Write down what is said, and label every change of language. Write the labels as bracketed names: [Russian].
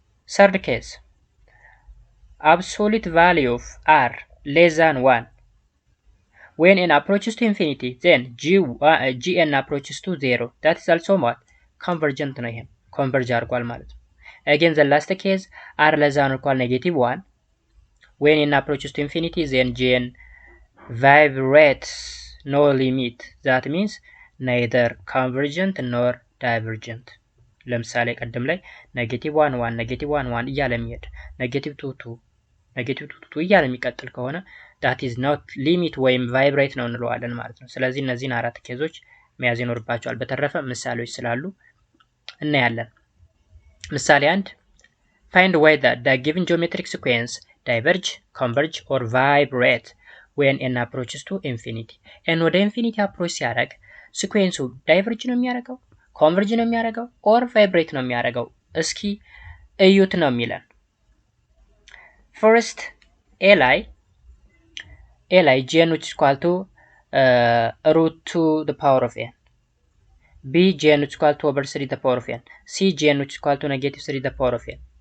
[English] third case absolute value of r less than 1 when n approaches to infinity then gn approaches to 0 that is also what convergent [Amharic] ነው። ይሄም ኮንቨርጅ አድርጓል ማለት ነው። [English] again the last case r less than or equal -1 when n approaches to infinity then gn vibrates no limit that means neither convergent nor divergent. [Amharic] ለምሳሌ ቀደም ላይ -1 1 እያለ የሚሄድ -2 2 እያለ የሚቀጥል ከሆነ [English] that is not limit [Amharic] ወይም vibrate ነው እንለዋለን ማለት ነው። ስለዚህ እነዚህን 4 ኬዞች መያዝ ይኖርባቸዋል። በተረፈ ምሳሌዎች ስላሉ እናያለን። ምሳሌ 1 [English] find whether the given geometric sequence diverge, converge or vibrate when n approaches to infinity. [Amharic] n ወደ ኢንፊኒቲ አፕሮች ሲያደርግ ሲኩዌንሱ ዳይቨርጅ ነው የሚያደርገው፣ ኮንቨርጅ ነው የሚያደርገው ኦር ቫይብሬት ነው የሚያደርገው? እስኪ እዩት ነው የሚለን። [English] ፈርስት ኤ ላይ gn which is equal to root 2 the power of n, b gn which is equal to over 3 the power of n, c gn which is equal to -3 the power of n.